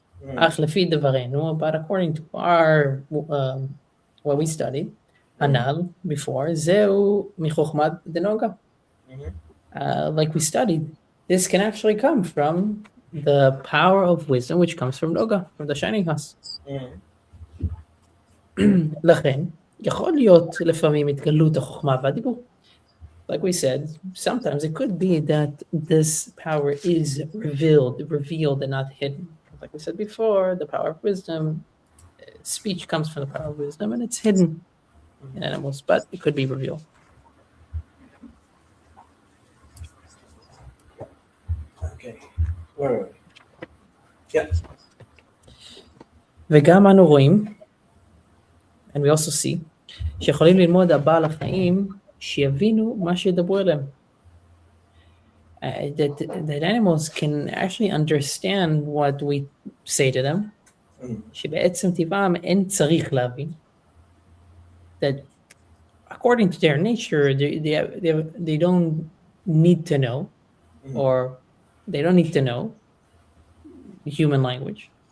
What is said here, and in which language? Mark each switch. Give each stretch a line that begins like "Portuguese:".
English: But according to our what we studied, Anal before,
Hebrew: zeu michochmat denoga.
English: Like we studied, this can actually come from the power of wisdom, which comes from Noga, from the shining house.
Hebrew: לכן, יכול להיות לפעמים התגלות החוכמה והדיבור.
English: Like we said, sometimes it could be that this power is revealed and not hidden. Like we said before, the power of wisdom, speech comes from the power of wisdom, and it's hidden in animals, but it could be revealed. Okay, where are we? Yeah.
Hebrew: וגם אנו רואים,
English: and we also see,
Hebrew: שיכולים ללמוד הבעל החיים, שיבינו מה שידברו אליהם.
English: That animals can actually understand what we say to them,
Hebrew: שבעצם טבעם אין צריך להבין,
English: that according to their nature, they don't need to know, or they don't need to know human language.